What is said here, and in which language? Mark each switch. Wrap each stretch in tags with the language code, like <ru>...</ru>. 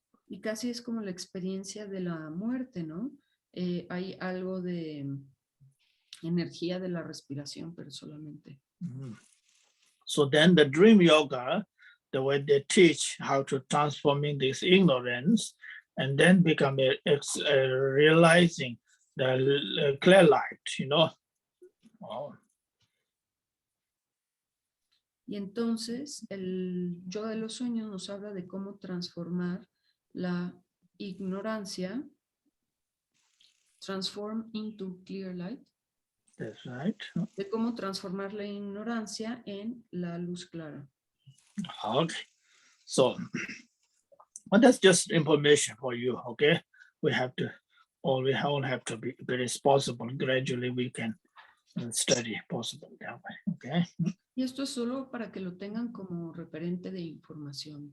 <es>Y casi es como la experiencia de la muerte, ¿no? Hay algo de energía de la respiración, pero solamente.</es> <en>So then the dream yoga, the way they teach how to transforming this ignorance and then become realizing the clear light, Oh.</en> <es>Y entonces el yoga de los sueños nos habla de cómo transformar la ignorancia,</es> <en>transform into clear light. That's right.</en> <es>De cómo transformar la ignorancia en la luz clara.</es> <en>Okay. So, well, that's just information for you, okay? We all have to be responsible. Gradually we can study possible that way, okay?</en> <es>Y esto es solo para que lo tengan como referente de información.</es>